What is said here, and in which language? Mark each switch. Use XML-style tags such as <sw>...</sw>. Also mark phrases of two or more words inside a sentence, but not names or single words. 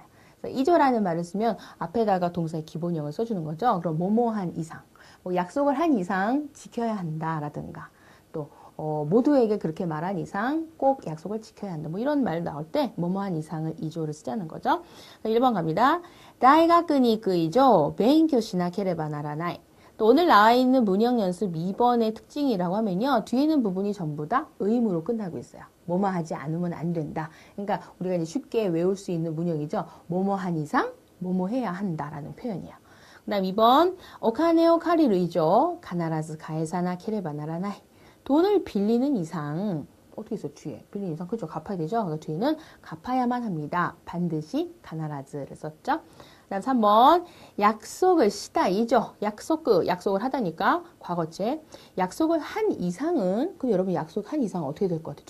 <ko>그래서 이조라는 말을 쓰면 앞에다가 동사의 기본형을 써주는 거죠. 그럼 뭐뭐한 이상. 뭐 약속을 한 이상 지켜야 한다라든가 또 모두에게 그렇게 말한 이상 꼭 약속을 지켜야 한다. 뭐 이런 말 나올 때 뭐뭐한 이상을 이조를 쓰자는 거죠. 1번 갑니다.</ko> <ja>大学に行く以上 勉強しなければならない.</ja> <ko>또 오늘 나와 있는 문형 연습 2번의 특징이라고 하면요. 뒤에 있는 부분이 전부 다 의무로 끝나고 있어요. 뭐뭐 하지 않으면 안 된다. 그러니까 우리가 이제 쉽게 외울 수 있는 문형이죠. 뭐뭐 한 이상 뭐뭐 해야 한다라는 표현이에요. 그 다음 2번</ko> <ja>お金を借りる以上必ず返さなければならない.</ja> <ko>돈을 빌리는 이상 어떻게 있어 뒤에 빌리는 이상 그죠 갚아야 되죠. 그러니까 뒤에는 갚아야만 합니다. 반드시 가나라즈를 썼죠. 그다음 3번 약속을 시다이죠. 약속을 하다니까 과거체. 약속을 한 이상은 그 여러분 약속한 이상 어떻게 될 것 같아요?</ko>